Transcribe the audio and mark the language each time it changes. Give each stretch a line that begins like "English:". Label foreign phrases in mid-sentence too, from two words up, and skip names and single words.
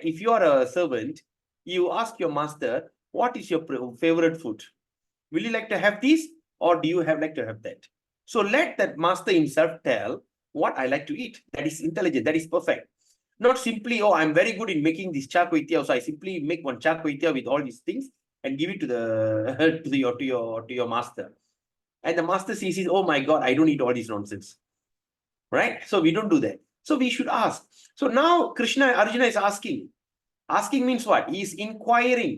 English: If you are a servant, you ask your master, what is your favorite food? Will you like to have this, or do you like to have that? So let that master himself tell what I like to eat. That is intelligent. That is perfect. Not simply, oh, I'm very good in making this cha kway teow, so I simply make one cha kway teow with all these things and give it to the to your master. And the master says, oh my God, I don't eat all this nonsense. Right? So we don't do that. So we should ask. So now Arjuna is asking. Asking means what? He is inquiring.